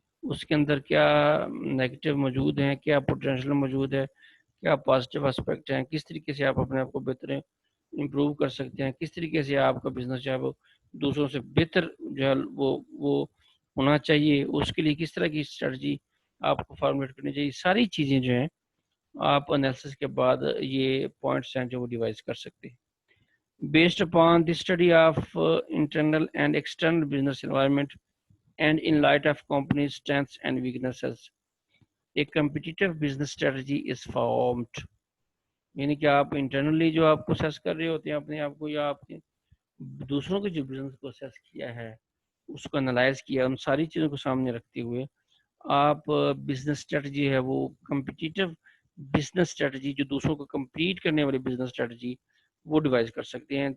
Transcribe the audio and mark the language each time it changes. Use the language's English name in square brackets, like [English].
[Urdu] اس کے اندر کیا نیگیٹو موجود ہیں، کیا پوٹینشیل موجود ہے، کیا پازیٹیو اسپیکٹ ہیں، کس طریقے سے آپ اپنے آپ کو بہتر امپروو کر سکتے ہیں، کس طریقے سے آپ کا بزنس جو ہے وہ دوسروں سے بہتر جو ہے وہ ہونا چاہیے، اس کے لیے کس طرح کی اسٹریٹجی آپ کو فارمولیٹ کرنی چاہیے. ساری چیزیں جو ہیں آپ انالیسس کے بعد یہ پوائنٹس ہیں جو وہ ڈیوائز کر سکتے ہیں. [English] Based upon the study of internal and external business environment and in light of company's strengths and weaknesses, a competitive business strategy is formed. [Urdu] یعنی کہ آپ انٹرنلی جو آپ کو اسیس کر رہے ہوتے ہیں اپنے آپ کو، یا آپ کے دوسروں کے جو بزنس کو اسیس کیا ہے اس کو انالائز کیا، ان ساری چیزوں کو سامنے رکھتے ہوئے آپ بزنس اسٹریٹجی ہے وہ کمپٹیٹیو بزنس اسٹریٹجی، جو دوسروں کو کمپیٹ کرنے والی بزنس اسٹریٹجی وہ ڈیوائز کر سکتے ہیں.